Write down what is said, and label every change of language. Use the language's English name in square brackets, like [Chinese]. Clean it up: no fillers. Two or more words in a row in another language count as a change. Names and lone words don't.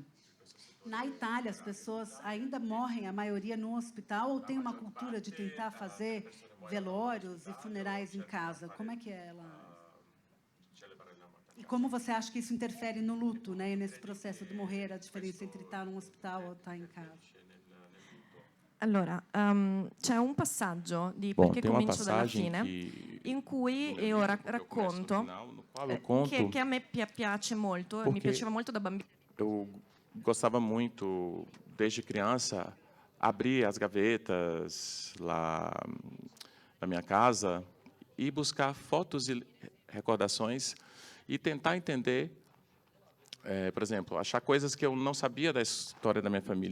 [Portuguese] Na Itália, as pessoas ainda morrem, a maioria, no hospital, ou tem uma cultura de tentar fazer velórios e funerais em casa? Como é que é ela? E como você acha que isso interfere no luto, né, nesse processo de morrer, a diferença entre estar num hospital ou estar em casa? [Italian] Allora, c'è un passaggio di Perché comincio dalla fine, in cui io racconto, che a me piace molto, mi piaceva molto da bambina. [Portuguese] Eu gostava muito, desde criança, abrir as gavetas lá na minha casa e buscar fotos e recordações e tentar entender, por exemplo, achar coisas que eu não sabia da história da minha família.